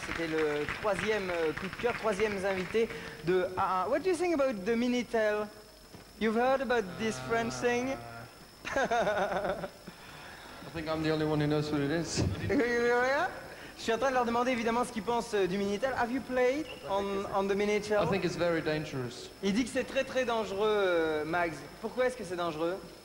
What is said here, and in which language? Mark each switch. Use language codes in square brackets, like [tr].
[fr] C'était le troisième coup de cœur, troisième invité de AA. [en] What do you think about the Minitel? You've heard about this French thing? I think I'm the only one who knows what it is. [fr] Je suis en train de leur demander évidemment ce qu'ils pensent du Minitel. [en] Have you played on the Minitel? I think it's very dangerous. [fr] Il dit que c'est très dangereux, Max. Pourquoi est-ce que c'est dangereux?